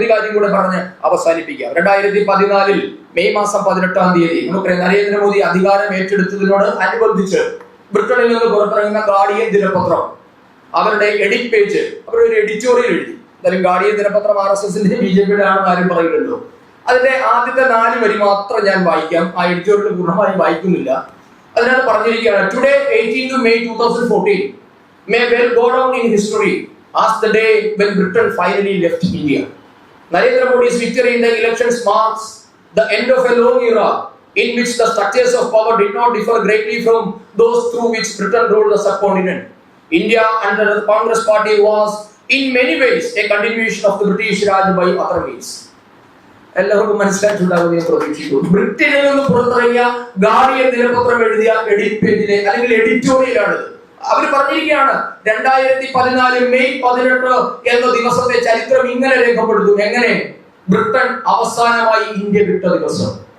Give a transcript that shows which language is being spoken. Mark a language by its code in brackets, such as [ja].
[ml] ഒരു കാര്യം കൂടെ പറഞ്ഞ് അവസാനിപ്പിക്കാം. 2014 മെയ് മാസം 18-ാം തീയതി നമുക്കറിയാം നരേന്ദ്രമോദി അധികാരം ഏറ്റെടുത്തതിനോട് അനുബന്ധിച്ച് ബ്രിട്ടനിൽ നിന്ന് പുറത്തിറങ്ങുന്ന ഗാർഡിയൻ ദിനപത്രം അവരുടെ എഡിറ്റ് പേജ് അവരൊരു എഡിറ്റോറിയൽ എഴുതി. എന്തായാലും ഗാർഡിയൻ ദിനപത്രം RSSന്റെ BJP-യുടെ ആണെന്ന് ആരും പറയുന്നുണ്ടോ. അതിന്റെ ആദ്യത്തെ 4 വരി മാത്രം ഞാൻ വായിക്കാം. ആ എഡിറ്റോറിയൽ പൂർണ്ണമായും വായിക്കുന്നില്ല. അതിനകത്ത് പറഞ്ഞിരിക്കുകയാണ്, [en] Today 18th May 2014 may well go down in history as the day when Britain finally left India. Narendra Modi's victory in the elections marks the end of a long era in which the structures of power did not differ greatly from those through which Britain ruled the subcontinent. India under the Congress party was in many ways a continuation of the British Raj by other means. [ml] എല്ലാവർക്കും മനസ്സിലായിട്ടുണ്ടാകുന്ന പ്രതീക്ഷിക്കുന്നു. ബ്രിട്ടനിൽ നിന്ന് പുറത്തിറങ്ങിയ guardian ദിനപത്രം എഴുതിയ edit പേജിലെ അല്ലെങ്കിൽ എഡിറ്റോറിയലാണിത്. അവർ പറഞ്ഞിരിക്കുകയാണ് 2014 മെയ് 18 എന്ന ദിവസത്തെ ചരിത്രം ഇങ്ങനെ രേഖപ്പെടുത്തും. എങ്ങനെ? ബ്രിട്ടൻ അവസാനമായി ഇന്ത്യ വിട്ട ദിവസം.